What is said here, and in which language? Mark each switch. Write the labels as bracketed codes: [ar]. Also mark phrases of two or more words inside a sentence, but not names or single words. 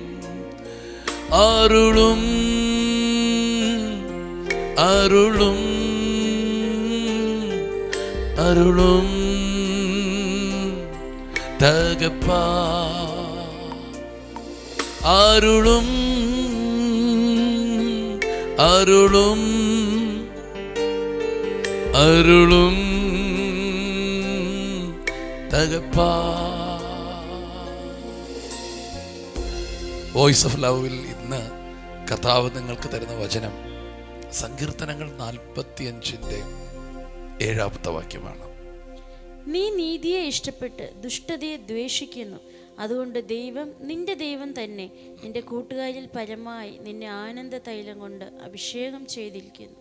[ta] அருளும் அருளும் அருளும் தகப்பா, அருளும் அருளும் அருளும் தகப்பா. [ml] വോയിസ് ഓഫ് ലവിൽ ഇന്ന് കർത്താവ് നിങ്ങൾക്ക് തരുന്ന വചനം സങ്കീർത്തനങ്ങൾ 45:7 വാക്യമാണ്. നീ നീതിയെ ഇഷ്ടപ്പെട്ട് ദുഷ്ടതയെ ദ്വേഷിക്കുന്നു, അതുകൊണ്ട് ദൈവം നിന്റെ ദൈവം തന്നെ നിന്റെ കൂട്ടുകാരിൽ പരമായി നിന്നെ ആനന്ദ തൈലം കൊണ്ട് അഭിഷേകം ചെയ്തിരിക്കുന്നു.